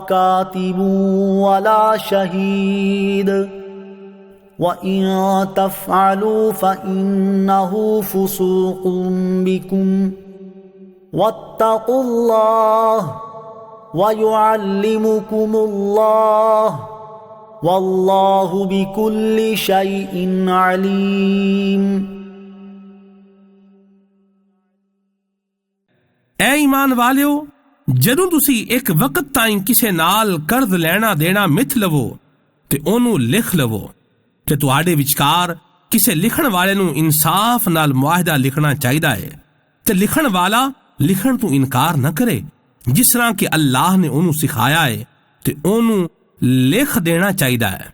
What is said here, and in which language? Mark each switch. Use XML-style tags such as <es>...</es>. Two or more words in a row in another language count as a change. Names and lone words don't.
<ar>كاتب ولا شهيد وإن تفعلوا فإنه فسوق بكم واتقوا الله ويعلمكم الله والله بكل شيء عليم.</ar> <pa>ਐ ਈਮਾਨ ਵਾਲਿਓ, ਜਦੋਂ ਤੁਸੀਂ ਇੱਕ ਵਕਤ ਤਾਈਂ ਕਿਸੇ ਨਾਲ ਕਰਜ਼ ਲੈਣਾ ਦੇਣਾ ਮਿਥ ਲਵੋ ਤੇ ਓਹਨੂੰ ਲਿਖ ਲਵੋ ਤੇ ਤੁਹਾਡੇ ਵਿਚਕਾਰ ਕਿਸੇ ਲਿਖਣ ਵਾਲੇ ਨੂੰ ਇਨਸਾਫ਼ ਨਾਲ ਮੁਆਹਦਾ ਲਿਖਣਾ ਚਾਹੀਦਾ ਹੈ ਤੇ ਲਿਖਣ ਵਾਲਾ ਲਿਖਣ ਤੋਂ ਇਨਕਾਰ ਨਾ ਕਰੇ, ਜਿਸ ਤਰ੍ਹਾਂ ਕਿ ਅੱਲਾਹ ਨੇ ਓਹਨੂੰ ਸਿਖਾਇਆ ਹੈ ਤੇ ਓਹਨੂੰ ਲਿਖ ਦੇਣਾ ਚਾਹੀਦਾ ਹੈ।</pa>